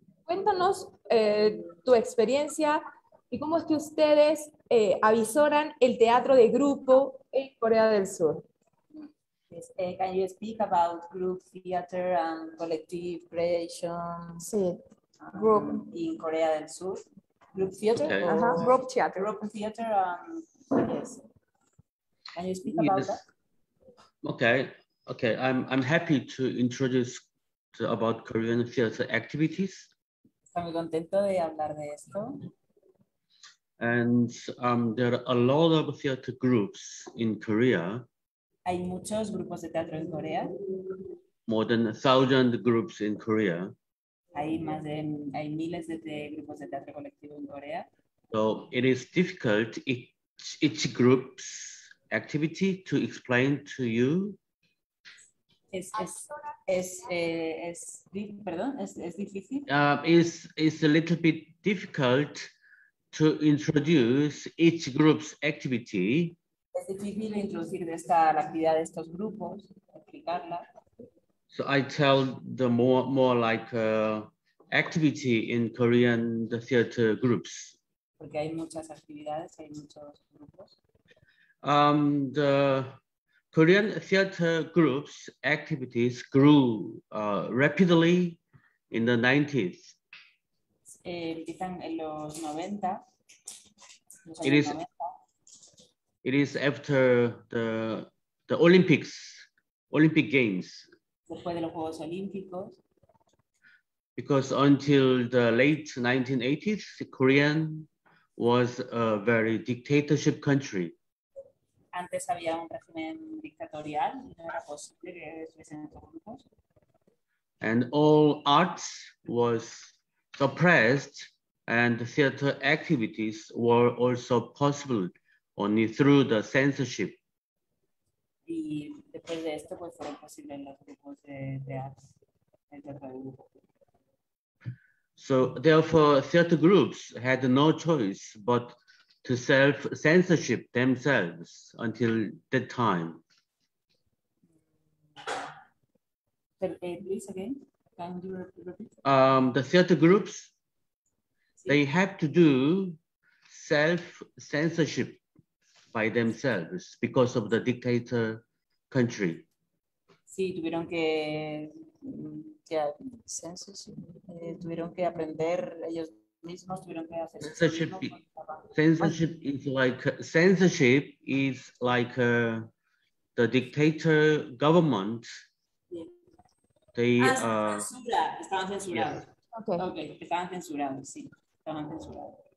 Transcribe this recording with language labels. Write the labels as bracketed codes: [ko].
[es] Cuéntanos tu experiencia y cómo es que ustedes avisoran el teatro de grupo en Corea del Sur. [en] Yes, can you speak about group theater and collective creation? [es] Sí, group. [en] In Corea del Sur? Group theater? Okay. Or Group theater. Group theater, yes. Can you speak about that? Okay. I'm happy to introduce about Korean theater activities. [es] Estoy muy contento de hablar de esto. [en] And there are a lot of theater groups in Korea. [es] Hay muchos grupos de teatro en Corea. [en] More than 1,000 groups in Korea. [es] Hay miles de grupos de teatro colectivo en Corea. [en] So it is difficult each group's activity to explain to you. [es] Es difícil. [en] It's a little bit difficult to introduce each group's activity. [es] Es difícil introducir la actividad de estos grupos, explicarla. [en] So I tell the more like activity in Korean theater groups. [es] Porque hay muchas actividades, hay muchos grupos. [en] The Korean theater groups activities grew rapidly in the 90s. [es] Empiezan en los 90. [en] It is after the Olympic Games. [es] Después de los Juegos Olímpicos. [en] Because until the late 1980s, Korea was a very dictatorship country. [es] Antes había un régimen dictatorial, no era posible que estuviesen estos grupos. [en] And all arts was suppressed, and theater activities were also possible only through the censorship. [es] Y después de esto, pues fueron posibles los grupos de teatro, el teatro de grupo. [en] So therefore, theater groups had no choice but to self-censorship themselves until that time. Please again, can you repeat? The theater groups, they have to do self-censorship by themselves because of the dictator country. [es] Sí, tuvieron que aprender ellos mismos, tuvieron que hacer [en] censorship is like the dictator government they [es] estaban censurados. [en] yes. [es] Okay, estaban censurados, sí, estaban censurados.